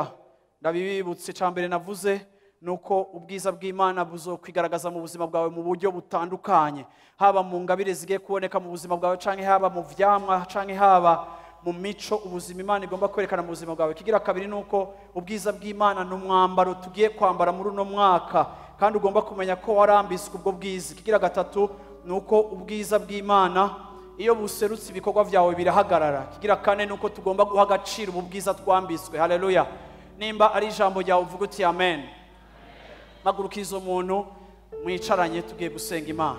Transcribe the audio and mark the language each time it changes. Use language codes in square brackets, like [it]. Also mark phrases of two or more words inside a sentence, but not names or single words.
[rn] Ndabibibutse cyambere navuze nuko ubwiza bw'Imana buzokwigaragaza mu buzima bwawe mu buryo butandukanye, haba mu ngabire zigiye kuboneka mu buzima bwawe, canke haba mu vyamwa, canke haba mu mico ubuzima Imana igomba kwerekana mu buzima bwawe. Kigira kabiri nuko ubwiza bw'Imana n'umwambaro tugiye kwambara muri uno mwaka, kandi ugomba kumenya ko warambiswe ubwo bwiza. Kigira gatatu nuko ubwiza bw'Imana iyo buserutse ibikorwa byawe birahagarara. Kigira kane nuko tugomba guha agaciro ubu bwiza twambiswe. Haleluya. Nimba ari ijambo ryawe uvuga uti amen. Magurukiza umuntu mwicaranye tugiye gusenga Imana.